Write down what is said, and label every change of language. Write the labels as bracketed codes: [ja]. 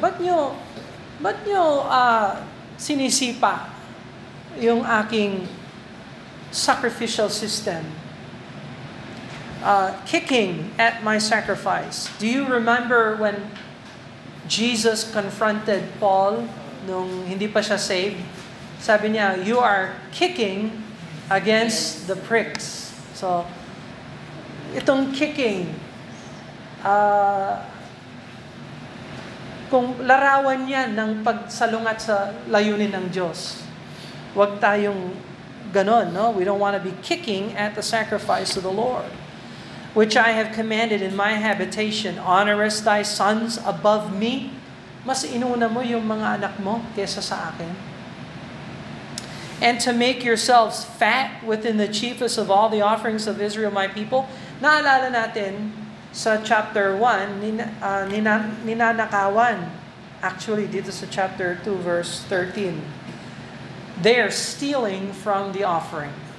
[tl] Ba't nyo sinisipa yung aking sacrificial system? [en] Kicking at my sacrifice. Do you remember when Jesus confronted Paul [tl] nung hindi pa siya [en] saved? [tl] Sabi niya, [en] you are kicking against the pricks. [tl] So, itong kicking, kung larawan yan ng pagsalungat sa layunin ng Diyos, huwag tayong ganon, no? [en] We don't want to be kicking at the sacrifice of the Lord, which I have commanded in my habitation. Honorest thy sons above me. [tl] Mas inuna mo yung mga anak mo kesa sa akin. [en] And to make yourselves fat within the chiefest of all the offerings of Israel, my people. [tl] Naalala natin sa chapter 1, ninanakawan. [en] Actually, [tl] dito sa [en] chapter 2, verse 13. They are stealing from the offering.